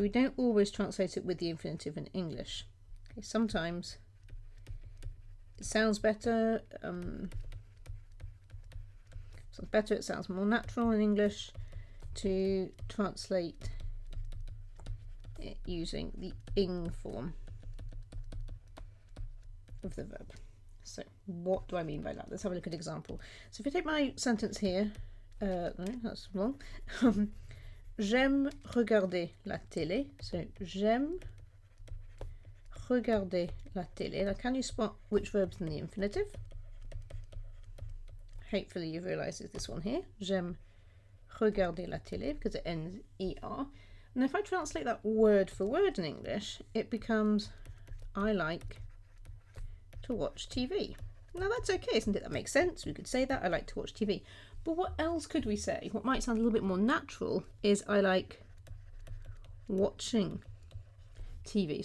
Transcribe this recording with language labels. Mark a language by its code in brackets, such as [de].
[en] So we don't always translate it with the infinitive in English. Okay, sometimes it sounds better, it sounds more natural in English to translate it using the ing form of the verb. So what do I mean by that? Let's have a look at an example. So if I take my sentence here, no, that's wrong. [fr] J'aime regarder la télé. So j'aime regarder la télé. [en] Now can you spot which verb's in the infinitive? Hopefully you've realised it's this one here. [fr] J'aime regarder la télé [en] because it ends ER. And if I translate that word for word in English, it becomes I like to watch TV. Now that's okay, isn't it? That makes sense. We could say that, I like to watch TV. But what else could we say? What might sound a little bit more natural is I like watching TV.